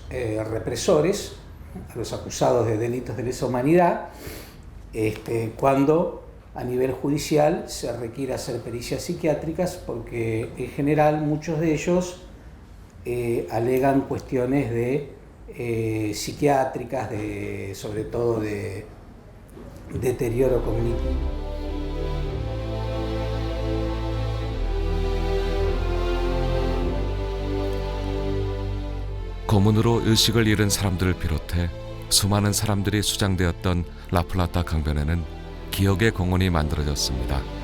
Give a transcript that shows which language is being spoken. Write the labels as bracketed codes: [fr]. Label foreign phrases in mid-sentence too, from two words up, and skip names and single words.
[es] represores, a los acusados de delitos de lesa humanidad, cuando a nivel judicial se requiere hacer pericias psiquiátricas, porque en general muchos de ellos alegan cuestiones de psiquiátricas, sobre todo de deterioro cognitivo. [ko] 고문으로 의식을 잃은 사람들을 비롯해 수많은 사람들이 수장되었던 라플라타 강변에는 기억의 공원이 만들어졌습니다.